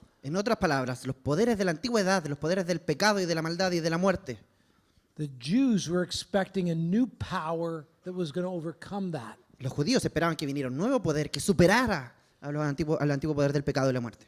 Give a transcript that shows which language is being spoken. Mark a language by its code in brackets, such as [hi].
[es] En otras palabras, los poderes de la antigüedad, los poderes del pecado y de la maldad y de la muerte, [en] the Jews were expecting a new power that was going to overcome that. [es] los judíos esperaban que viniera un nuevo poder que superara al antiguo poder del pecado y la muerte.